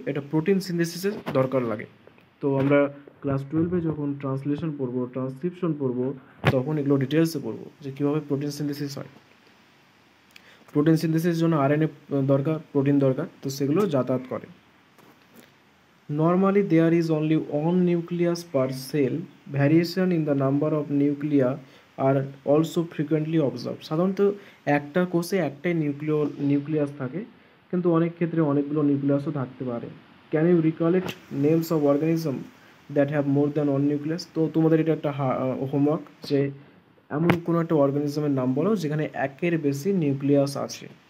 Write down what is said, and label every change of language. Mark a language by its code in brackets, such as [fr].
[bn] এটা প্রোটিন সিনথেসিসের দরকার লাগে। তো আমরা ক্লাস 12-এ যখন ট্রান্সক্রিপশন পড়বো, তখন এগুলো ডিটেলসে পড়বো যে কীভাবে প্রোটিন সিনথেসিস হয়। প্রোটিন সিনথেসিসের জন্য আরএনএ দরকার, প্রোটিন দরকার, তো সেগুলো যাতায়াত করে। [en] Normally there is only one nucleus per cell. Variation in the number of nuclei আর also frequently observe. [bn] সাধারণত একটা কোষে একটাই নিউক্লিয়াস থাকে, কিন্তু অনেক ক্ষেত্রে অনেকগুলো নিউক্লিয়াসও থাকতে পারে। [en] Can you recall it names of organism that have more than one nucleus? [bn] তো তোমাদের এটা একটা হোমওয়ার্ক, যে এমন কোনো একটা অর্গানিজমের নাম বলো যেখানে একের বেশি নিউক্লিয়াস আছে।